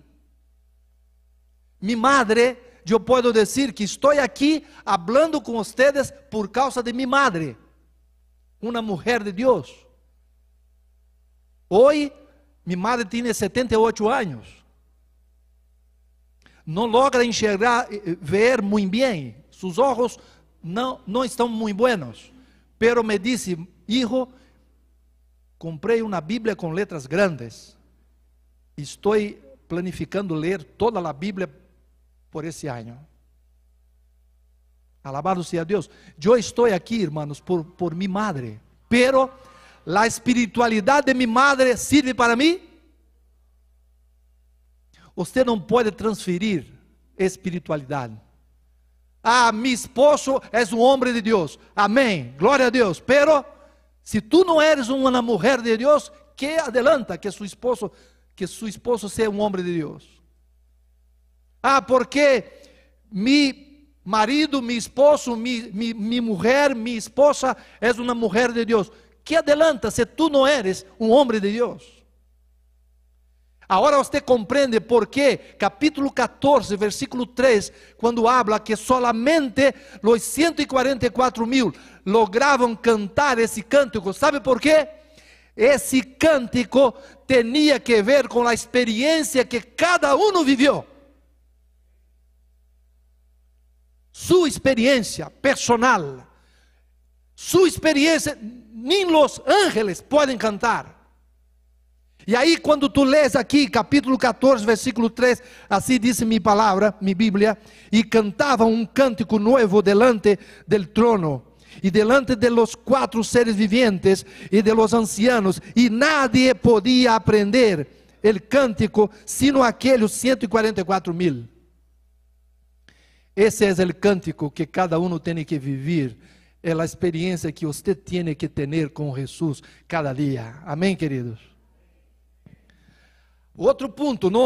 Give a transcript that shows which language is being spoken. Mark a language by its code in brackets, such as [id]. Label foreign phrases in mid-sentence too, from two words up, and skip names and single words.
[pt] Minha madre, eu posso dizer que estou aqui hablando com vocês por causa de minha madre, uma mulher de Deus. Hoje, minha madre tem 78 anos. Não logra enxergar, ver muito bem. Seus olhos não estão muito buenos. Pero me disse, hijo, comprei uma Bíblia com letras grandes. Estou planificando ler toda a Bíblia por esse ano. Alabado seja Deus. Eu estou aqui, hermanos, por minha madre. Pero a espiritualidade de minha madre serve para mim? Você não pode transferir espiritualidade. Ah, meu esposo é um homem de Deus. Amém. Glória a Deus. Pero se tu não eres uma mulher de Deus, que adelanta que seu esposo seja um homem de Deus? [es] Ah, porque mi marido, mi esposo, mi mujer, mi esposa es una mujer de Dios. ¿Qué adelanta si tú no eres un hombre de Dios? [pt] Agora você compreende por que capítulo 14, versículo 3, quando [es] habla que solamente [pt] os 144,000 logravam cantar esse cântico. ¿Sabe por quê? Esse cântico tinha que ver com a experiência que cada um viveu. Sua experiência personal, sua experiência, nem os ángeles podem cantar. E aí quando tu lês aqui, capítulo 14, versículo 3, assim diz minha palavra, minha Bíblia, e cantavam um cântico novo [es] delante del trono, e delante de los 4 seres vivientes, e de los ancianos, e nadie podia aprender el cântico, [pt] sino aqueles 144,000. Esse é o cântico que cada um tem que viver, é a experiência que você tem que ter com Jesus cada dia. Amém, queridos? Outro ponto, não?